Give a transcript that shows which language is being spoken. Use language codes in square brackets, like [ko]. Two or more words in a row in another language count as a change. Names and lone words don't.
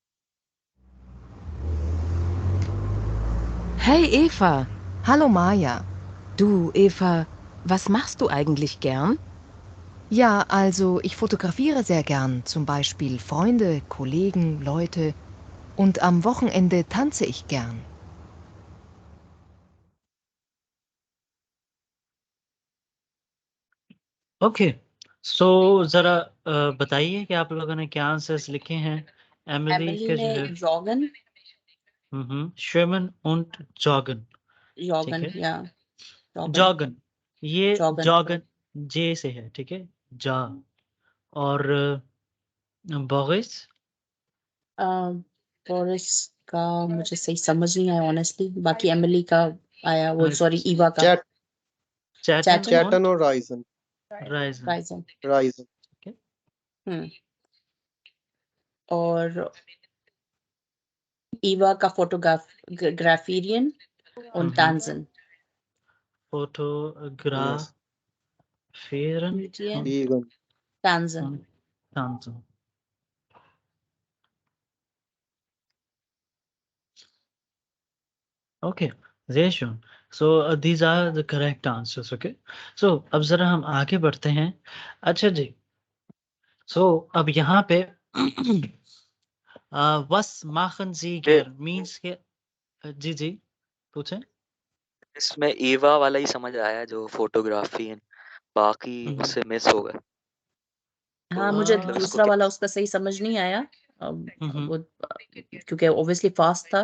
[de] Hey Eva. Hallo Maja. Du, Eva, was machst du eigentlich gern? Ja, also ich fotografiere sehr gern, zum Beispiel Freunde, Kollegen, Leute. Und am Wochenende tanze ich gern. [en] okay, so [hi] ज़रा बताइए कि आप लोगों ने क्या आंसर्स लिखे हैं? एमिली एमिली के ने जो है जॉगन [de] schwimmen und joggen, [hi] ठीक जॉगन है? या जॉगन जॉगन, ये जॉगन जॉगन जे से है, ठीक है? जा। और बोरिस? बोरिस का मुझे सही समझ नहीं आया ऑनेस्टली, बाकी एमिली का आया, वो अ, सॉरी ईवा का Chat, चैटन चैटन Chatten und [en] or Ryzen? [hi] राइज़न, राइजन। Ryzen. ठीक है? हम्म और ईवा का [de] fotografieren und Tanzen [en] Yes. [de] fotografieren Medien Vegan. Tanzen und tanzen. ओके, sehr schön. [en] So these are the correct answers, okay? [hi] So अब ज़रा हम आगे बढ़ते हैं। अच्छा जी, so अब यहाँ पे [de] was machen Sie [hi] ये gern means के जी, जी, पूछें? इसमें ईवा वाला ही समझ आया जो फोटोग्राफी है, बाकी हुँ, हुँ। मुझसे मिस हो गए। तो हाँ, मुझे मतलब इसको दूसरा क्या वाला उसका सही समझ नहीं आया। हुँ, हुँ। वो क्योंकि [en] obviously fast [hi] था,